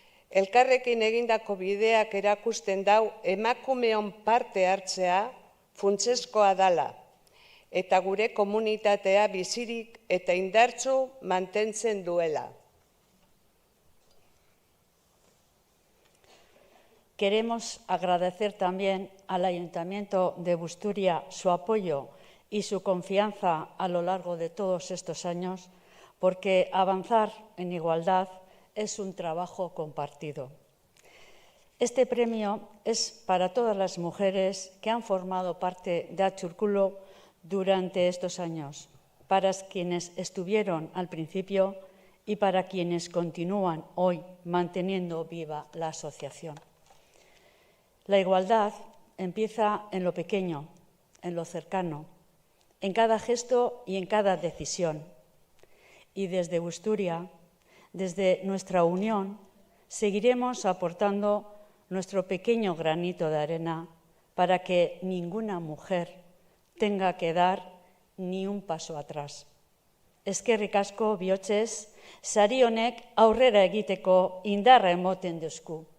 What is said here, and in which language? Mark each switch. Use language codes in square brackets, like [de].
[eu] Elkarrekin egindako bideak erakusten dau emakumeon parte hartzea funtsezkoa dala, eta gure komunitatea bizirik eta indartsu mantentzen duela. [es] Queremos agradecer también al Ayuntamiento de Busturia su apoyo y su confianza a lo largo de todos estos años, porque avanzar en igualdad es un trabajo compartido. Este premio es para todas las mujeres que han formado parte de Atxurkulu durante estos años, para quienes estuvieron al principio y para quienes continúan hoy manteniendo viva la asociación. La igualdad empieza en lo pequeño, en lo cercano, en cada gesto y en cada decisión. Y desde Busturia, desde nuestra unión, seguiremos aportando nuestro pequeño granito de arena para que ninguna mujer tenga que dar ni un paso atrás. [eu] Eskerrik asko bihotzez, sari honek aurrera egiteko indarra emoten duzku.